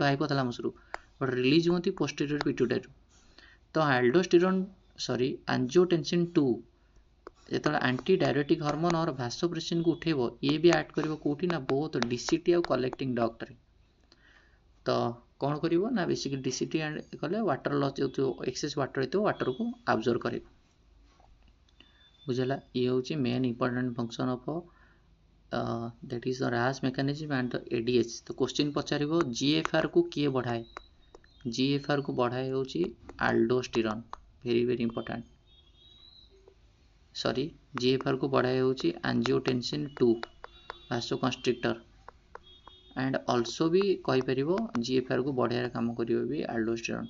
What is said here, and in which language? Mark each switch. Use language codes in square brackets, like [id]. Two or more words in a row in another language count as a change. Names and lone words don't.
[or] ହାଇପୋଥାଲାମସରୁ, [en] but release [or] ହୁଅନ୍ତି [en] posterior pituitaryରୁ। [or] ତ ଆଞ୍ଜିଓଟେନ୍ସିନ୍ 2 ଯେତେବେଳେ [en] anti diuretic hormone [or] और ଭାସୋପ୍ରେସିନ୍କୁ ଉଠେଇବ, ଇଏ ବି ଆଡ୍ କରିବ କେଉଁଠି ନା ବହୁତ DCT ଆଉ [en] collecting ductରେ। [or] ତ କ'ଣ କରିବ ନା ବେସିକାଲି DCT କଲେ [en] water loss [or] ଯେଉଁ [en] excess water [or] ହେଇଥିବ ୱାଟରକୁ ଆବଜର୍ଭ କରିବ। ବୁଝିଲା? ଇଏ ହେଉଛି [en] main important function of that is the RAS mechanism and the ADH। [or] ତ କ୍ୱେଶ୍ଚିନ୍ ପଚାରିବ GFRକୁ କିଏ ବଢ଼ାଏ? GFRକୁ ବଢ଼ାଏ ହେଉଛି ଆଲ୍ଡୋଷ୍ଟିରନ୍, [en] very very important. [or] GFRକୁ ବଢ଼ାଏ ହେଉଛି ଆଞ୍ଜିଓଟେନ୍ସିନ୍ 2 [en] vasoconstrictor, and also [or] ବି କହିପାରିବ GFRକୁ ବଢ଼ାଇବାର କାମ କରିବ ବି ଆଲ୍ଡୋଷ୍ଟିରନ୍।